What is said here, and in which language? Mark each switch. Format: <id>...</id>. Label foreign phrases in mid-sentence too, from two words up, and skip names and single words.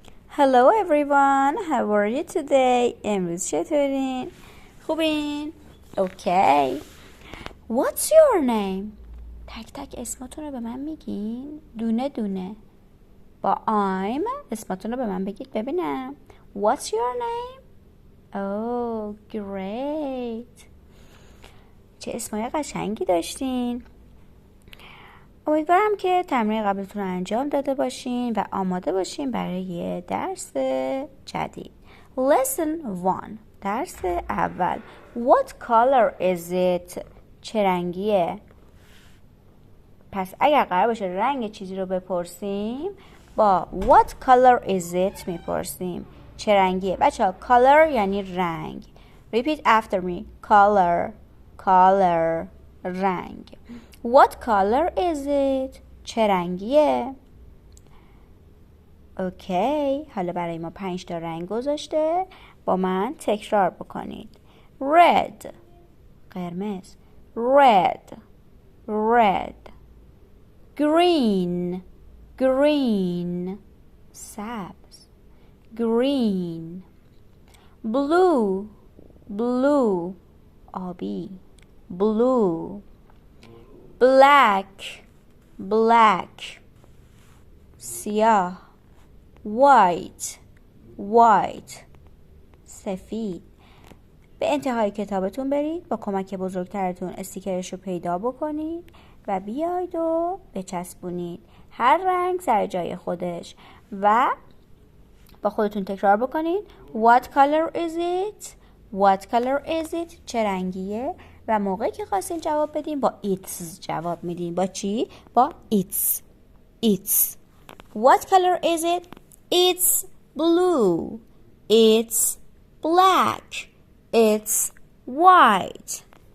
<en>Hello everyone, how are you today?</en> <fa>امروز چطورین؟ خوبین؟ Okay.</fa> <en>What's your name?</en> <fa>تک تک اسمتون رو به من میگین؟ دونه دونه. با I'm اسمتون رو به من بگید ببینم.</fa> <en>What's your name? Oh, great.</en> <fa>چه اسمای قشنگی داشتین. امیدوارم که تمرین قبلتون رو انجام داده باشین و آماده باشین برای درس جدید.</fa> <en>Lesson 1.</en> <fa>درس اول.</fa> <en>What color is it?</en> <fa>چه رنگیه؟ پس اگر قرار باشه رنگ چیزی رو بپرسیم با</fa> <en>What color is it</en> <fa>میپرسیم. چه رنگیه؟ بچه color یعنی رنگ.</fa> <en>Repeat after me. Color رنگ. What color is it?</en> <fa>چه رنگیه؟ اوکی. حالا برای ما 5 تا رنگ گذاشته. با من تکرار بکنید. Red قرمز.</fa> <en>Red. Green سبز. Green. Blue آبی. Blue. Black سیاه. White سفید.</en> <fa>به انتهای کتابتون برید، با کمک بزرگترتون استیکرش رو پیدا بکنید و بیاید و بچسبونید. هر رنگ سر جای خودش و با خودتون تکرار بکنید.</fa> <en>What color is it?</en> <fa>چه رنگیه؟ و موقعی که خواستین جواب بدین با it's جواب میدین. با چی؟ با it's.</fa> <en>What color is it? It's blue. It's black. It's white.</en>